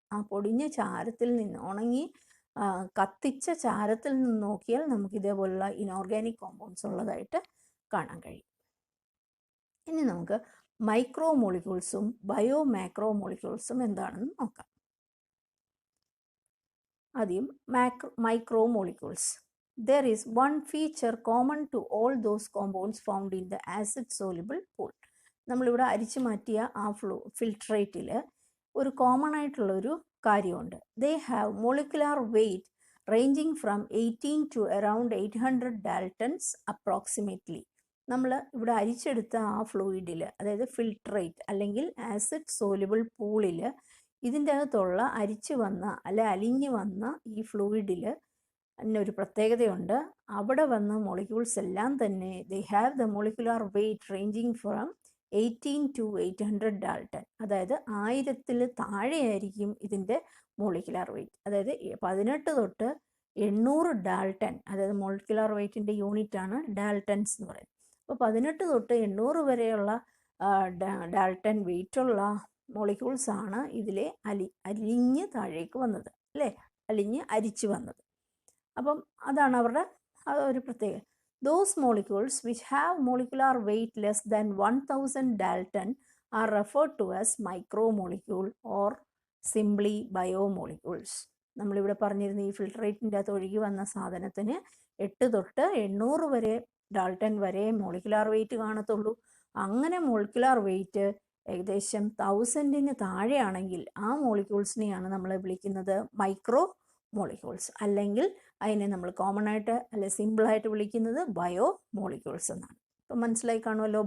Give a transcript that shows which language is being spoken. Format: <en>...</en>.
<ml>ആ പൊടിഞ്ഞ ചാരത്തിൽ നിന്ന്, ഉണങ്ങി കത്തിച്ച ചാരത്തിൽ നിന്ന് നോക്കിയാൽ നമുക്ക് ഇതേപോലുള്ള ഇനോർഗാനിക് കോമ്പൗണ്ട്സ് ഉള്ളതായിട്ട് കാണാൻ കഴിയും. ഇനി നമുക്ക് മൈക്രോ മോളിക്യൂൾസും ബയോ മാക്രോ മോളിക്യൂൾസും എന്താണെന്ന് നോക്കാം. ആദ്യം micro molecules.</ml> <en>There is one feature common to all those compounds found in the acid soluble pool.</en> <ml>നമ്മളിവിടെ അരിച്ചു മാറ്റിയ ആ ഫിൽട്രേറ്റിൽ ഒരു കോമൺ ആയിട്ടുള്ളൊരു കാര്യമുണ്ട്.</ml> <en>They have molecular weight ranging from 18 to around 800 daltons approximately.</en> <ml>നമ്മൾ ഇവിടെ അരിച്ചെടുത്ത ആ ഫ്ലൂയിഡിൽ, അതായത് ഫിൽട്രേറ്റ് അല്ലെങ്കിൽ ആസിഡ് സോലുബിൾ പൂളിൽ, ഇതിൻ്റെ അകത്തുള്ള അരിച്ചു വന്ന അലിഞ്ഞു വന്ന ഈ ഫ്ലൂയിഡിൽ ഒരു പ്രത്യേകതയുണ്ട്. അവിടെ വന്ന മോളിക്യൂൾസ് എല്ലാം തന്നെ</ml> <en>They have the molecular weight ranging from 18 to 800 dalton.</en> <ml>അതായത് 1000 താഴെയായിരിക്കും ഇതിൻ്റെ മോളിക്കുലാർ വെയ്റ്റ്. അതായത് 18 തൊട്ട് 800 ഡാൾട്ടൺ, അതായത് മോളിക്കുലാർ വെയ്റ്റിൻ്റെ യൂണിറ്റാണ് ഡാൾട്ടൺസ് എന്ന് പറയുന്നത്. അപ്പോൾ 18 തൊട്ട് 800 വരെയുള്ള ഡാൾട്ടൺ വെയ്റ്റുള്ള മോളിക്യൂൾസാണ് ഇതിലെ അലിഞ്ഞ് താഴേക്ക് വന്നത് അല്ലേ, അലിഞ്ഞ് അരിച്ചു വന്നത്. അപ്പം അതാണ് അവരുടെ ഒരു പ്രത്യേകത.</ml> <en>Those molecules which have molecular weight less than 1000 Dalton are referred to as micromolecule or simply biomolecules.</en> <ml>നമ്മളിവിടെ പറഞ്ഞിരുന്ന ഈ ഫിൽട്രേറ്റിൻ്റെ അകത്ത് ഒഴുകി വന്ന സാധനത്തിന് 8 തൊട്ട് 800 വരെ ഡാൾട്ടൺ വരെ മോളിക്കുലാർ വെയിറ്റ് കാണത്തുള്ളൂ. അങ്ങനെ മോളിക്കുലാർ വെയിറ്റ് ഏകദേശം 1000-ന് താഴെയാണെങ്കിൽ ആ മോളിക്യൂൾസിനെയാണ് നമ്മൾ വിളിക്കുന്നത് മൈക്രോ മോളിക്യൂൾസ്, അല്ലെങ്കിൽ അതിനെ നമ്മൾ കോമൺ ആയിട്ട് അല്ലെ സിമ്പിളായിട്ട് വിളിക്കുന്നത് ബയോ മോളിക്യൂൾസ് എന്നാണ്. ഇപ്പം മനസ്സിലായി കാണുമല്ലോ.</ml>